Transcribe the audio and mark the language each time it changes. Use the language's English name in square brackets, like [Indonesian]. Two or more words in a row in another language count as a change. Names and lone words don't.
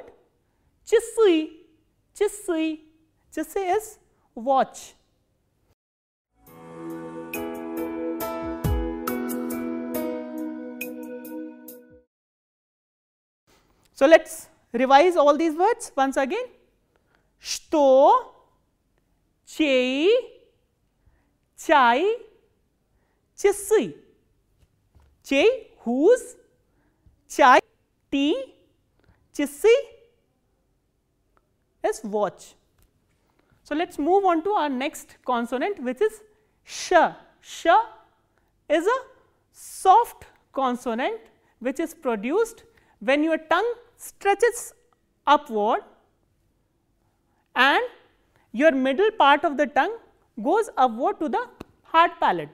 [Russian] часы, часы. [English] Chisui is watch. So, let us revise all these words once again. [Russian] Что, чей, чай, часы. Chei, [English] whose, chai, tea, chisui is watch. So, let us move on to our next consonant, which is sh. Sh is a soft consonant which is produced when your tongue stretches upward and your middle part of the tongue goes upward to the hard palate.